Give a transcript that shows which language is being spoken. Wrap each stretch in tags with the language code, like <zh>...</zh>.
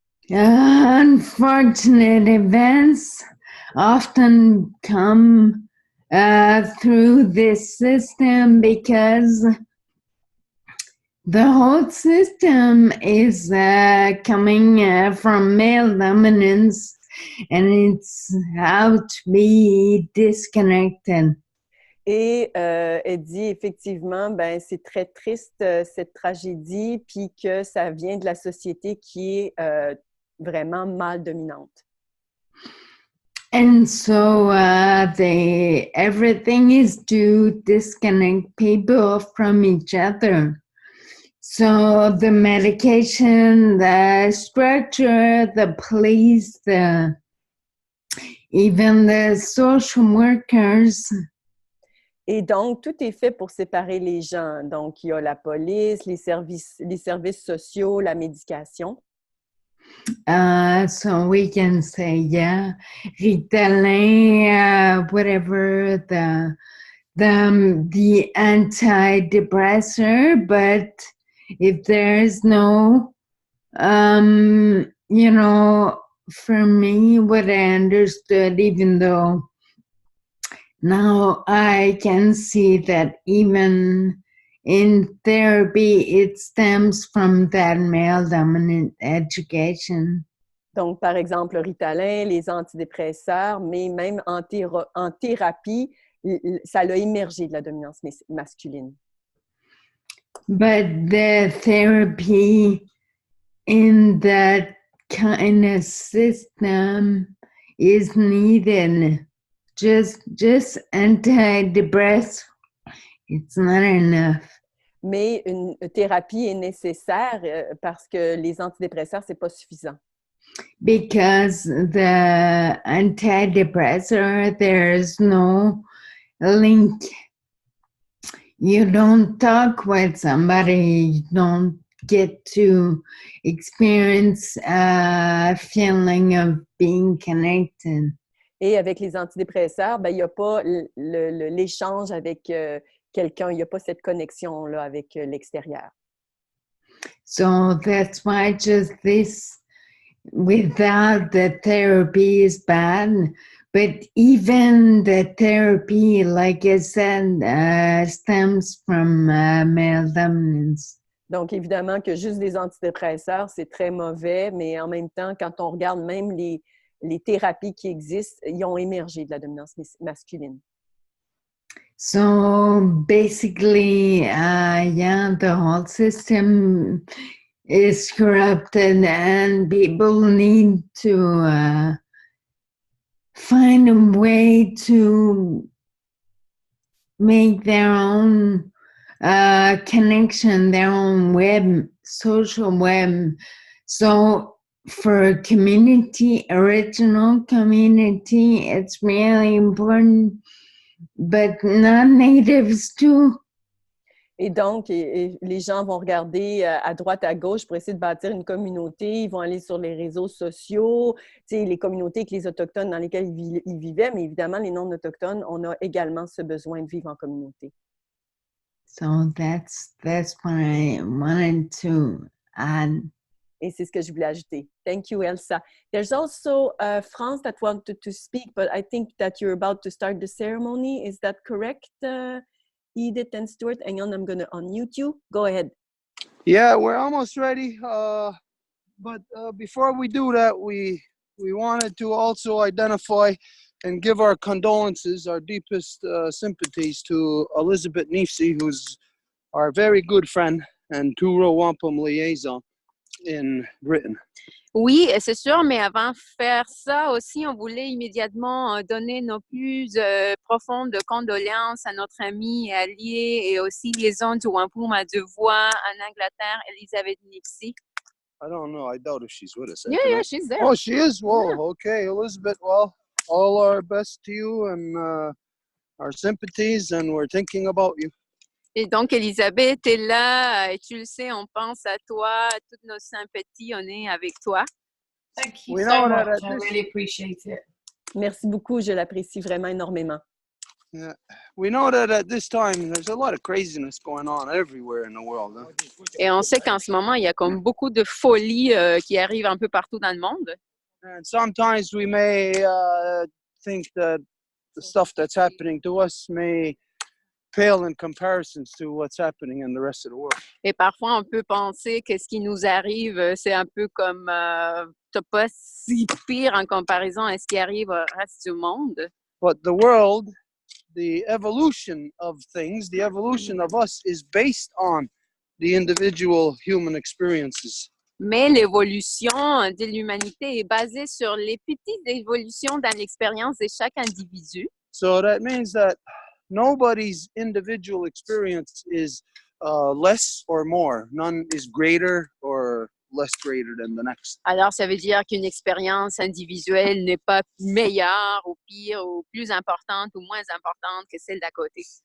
<en>unfortunate events often come through this system because the whole system is coming from male dominance, and it's how to be disconnected.</en> <fr>Et elle dit effectivement, ben c'est très triste cette tragédie, puis que ça vient de la société qui est vraiment mal dominante.</fr> <en>And so everything is to disconnect people from each other. So the medication, the structure, the police, even the social workers.</en> <fr>Et donc, tout est fait pour séparer les gens. Donc, il y a la police, les services sociaux, la médication.</fr> <en>So we can say, yeah, Ritalin, whatever, the antidepressant, but if there's no, you know, for me, what I understood, even though now I can see that even in therapy, it stems from that male dominant education.</en> <fr>Donc, par exemple, le Ritalin, les antidépresseurs, mais même en thérapie, ça a émergé de la dominance masculine.</fr> <en>But the therapy in that kind of system is needed. Just antidepressants, it's not enough.</en> <fr>Mais une thérapie est nécessaire parce que les antidépresseurs, c'est pas suffisant.</fr> <en>Because the antidepressant, there's no link. You don't talk with somebody, you don't get to experience a feeling of being connected.</en> <fr>Et avec les antidépresseurs, ben, il n'y a pas l'échange avec quelqu'un, il n'y a pas cette connexion-là avec l'extérieur.</fr> <en>So that's why just this, without the therapy is bad, but even the therapy, like I said, stems from male dominance.</en> <fr>Donc, évidemment que juste des antidépresseurs, c'est très mauvais, mais en même temps, quand on regarde même les thérapies qui existent, ils ont émergé de la dominance masculine.</fr> <en>So basically, yeah, the whole system is corrupted and people need to find a way to make their own connection, their own web, social web, So for a community, original community, it's really important, but non-natives too.</en> <fr>Et donc, les gens vont regarder à droite, à gauche pour essayer de bâtir une communauté. Ils vont aller sur les réseaux sociaux, les communautés avec les Autochtones dans lesquelles ils vivaient, mais évidemment, les non-autochtones, on a également ce besoin de vivre en communauté.</fr> <en>So that's what I wanted to add.</en> <fr>Et c'est ce que je voulais ajouter.</fr> <en>Thank you, Elsa. There's also France that wanted to speak, but I think that you're about to start the ceremony. Is that correct, Edith and Stuart? Hang on, I'm going to unmute you. Go ahead. Yeah, we're almost ready. But before we do that, we wanted to also identify and give our condolences, our deepest sympathies to Elizabeth Neefsey, who's our very good friend and to Row Wampum liaison in Britain.</en> <fr>Oui, c'est sûr, mais avant de faire ça aussi, on voulait immédiatement donner nos plus profondes condoléances à notre amie et alliée et aussi liaison du Wampum à Deux Voies en Angleterre, Elizabeth Neefsey.</fr> <en>I don't know. I doubt if she's with us. Yeah, she's there. Oh, she is? Whoa, Yeah. Okay. Elizabeth, well, all our best to you and our sympathies, and we're thinking about you.</en> <fr>Et donc, Elisabeth est là, et tu le sais, on pense à toi, toutes nos sympathies, on est avec toi.</fr> <en>Thank you We so know that much. at I this- really appreciate it.</en> <fr>Merci beaucoup, je l'apprécie vraiment énormément.</fr> <en>Yeah. We know that at this time, there's a lot of craziness going on everywhere in the world. Huh?</en> <fr>Et on sait qu'en ce moment, il y a comme beaucoup de folie qui arrive un peu partout dans le monde.</fr> <en>And sometimes we may think that the stuff that's happening to us may pale in comparison to what's happening in the rest of the world.</en> <fr>Et parfois, on peut penser que ce qui nous arrive, c'est un peu comme pas si pire en comparaison à ce qui arrive au reste du monde.</fr> <en>But the world, the evolution of things, the evolution of us is based on the individual human experiences.</en> <fr>Mais l'évolution de l'humanité est basée sur les petites évolutions dans l'expérience de chaque individu.</fr> <en>So that means that nobody's individual experience is less or more. None is greater or less greater than the next.</en> <fr>Alors, ça veut dire qu'une expérience individuelle n'est pas meilleure ou pire ou plus importante ou moins importante que celle d'à côté.</fr>